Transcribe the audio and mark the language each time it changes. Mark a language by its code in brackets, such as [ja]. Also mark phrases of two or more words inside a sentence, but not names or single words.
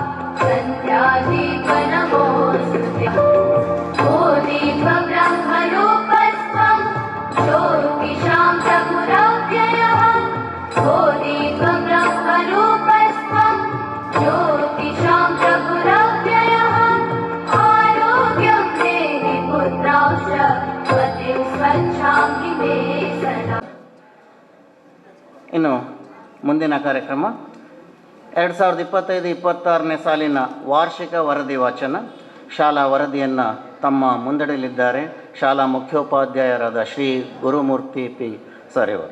[sa] सन्ध्यादीपनमोऽस्तुते ओ दीप ब्रह्मरूपस्त्वं ज्योतिषां प्रभुरव्ययः ओ दीप ब्रह्मरूपस्त्वं ज्योतिषां प्रभुरव्ययः आरोग्यं देहि पुत्रांश पतिं स्वच्छां हि मे सदा. [kn] ಇನ್ನು ಮುಂದಿನ ಕಾರ್ಯಕ್ರಮ 2025-26ನೇ ಸಾಲಿನ ವಾರ್ಷಿಕ ವರದಿ ವಾಚನ. ಶಾಲಾ ವರದಿಯನ್ನು ತಮ್ಮ ಮುಂದಿಡಲಿದ್ದಾರೆ ಶಾಲಾ ಮುಖ್ಯೋಪಾಧ್ಯಾಯರಾದ ಶ್ರೀ ಗುರುಮೂರ್ತಿ P ಸರ್ ಇವರು.